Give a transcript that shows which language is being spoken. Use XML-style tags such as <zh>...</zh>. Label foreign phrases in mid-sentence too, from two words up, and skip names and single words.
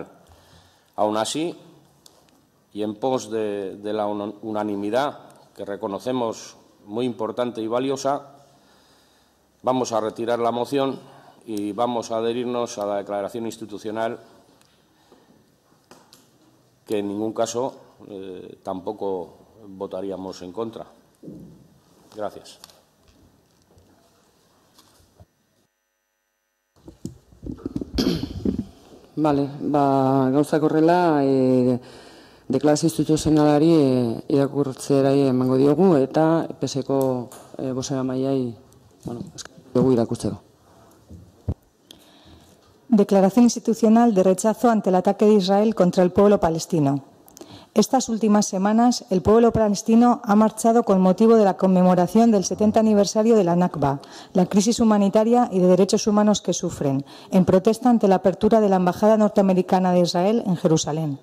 <es>Aún así, y en pos de la unanimidad que reconocemos muy importante y valiosa, vamos a retirar la moción y vamos a adherirnos a la declaración institucional, que en ningún caso tampoco votaríamos en contra. Gracias.</es> <eu>Bale, gauzak horrela, deklarazio instituzionalari irakurtzera emango diogu eta PSeko bozeramaileari dugu irakurtzeko.</eu> <es>Declaración institucional de rechazo ante el ataque de Israel contra el pueblo palestino. Estas últimas semanas, el pueblo palestino ha marchado con motivo de la conmemoración del 70 aniversario de la Nakba, la crisis humanitaria y de derechos humanos que sufren, en protesta ante la apertura de la Embajada norteamericana de Israel en Jerusalén.</es>